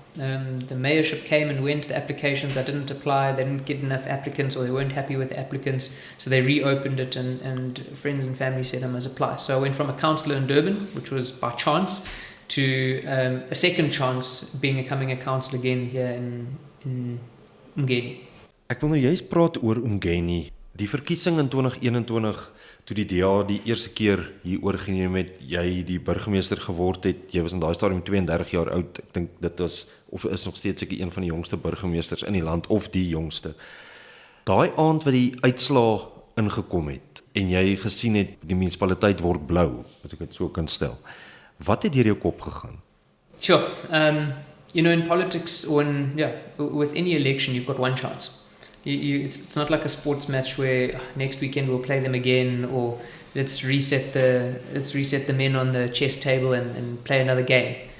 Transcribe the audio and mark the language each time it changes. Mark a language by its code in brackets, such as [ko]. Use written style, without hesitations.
[en] The mayorship came and went, the applications, I didn't apply, they didn't get enough applicants, or they weren't happy with the applicants, so they reopened it, and friends and family said I must apply. So I went from a councillor in Durban, which was by chance, to a second chance becoming a councillor again here in uMngeni. [af] Ek wil nou juist praat oor uMngeni. Die verkiesing in 2021, toe die DA die eerste keer hier oorgeneem het, jy die burgemeester geword het, jy was in daai stadium 32 jaar oud, ek dink dit was, of is nog steeds seker een van die jongste burgemeesters in die land, of die jongste. Daai aand wat die uitslaa ingekom het, en jy gesien het, die munisipaliteit word blou, as ek het so kan stel. Wat het deur jou kop gegaan? [en] Sure. In politics, with any election, you've got one chance. It's not like a sports match where next weekend we'll play them again, or let's reset the men on the chess table and play another game.